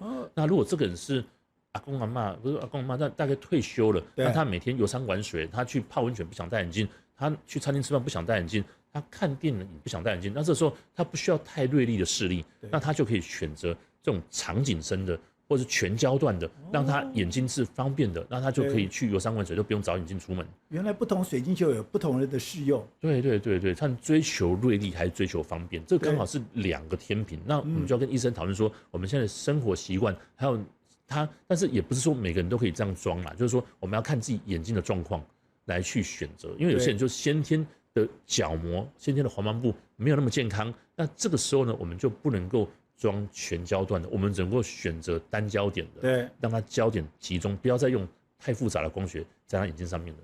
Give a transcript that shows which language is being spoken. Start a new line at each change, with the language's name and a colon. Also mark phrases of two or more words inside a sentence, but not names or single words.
Chinese: 那如果這個人是阿公阿嬤，不是阿公阿嬤，大概退休了，那他每天遊山玩水，他去泡溫泉不想戴眼鏡，他去餐廳吃飯不想戴眼鏡，他看電影也不想戴眼鏡，那這時候他不需要太銳利的視力，那他就可以選擇這種長景深的，或是全焦段的，讓他眼睛是方便的，那他就可以去遊山玩水，就不用找眼鏡出門。原來不同水晶球有不同人的適用。對，看追求銳利還是追求方便，這剛好是兩個天平。那我們就要跟醫生討論說，我們現在的生活習慣，還有他，但是也不是說每個人都可以這樣裝啦，就是說我們要看自己眼睛的狀況來去選擇，因為有些人就先天的角膜、先天的黃斑部沒有那麼健康，那這個時候呢，我們就不能夠裝全焦段的，我們只能夠選擇單焦點的，對，讓它焦點集中，不要再用太複雜的光學在他眼睛上面的。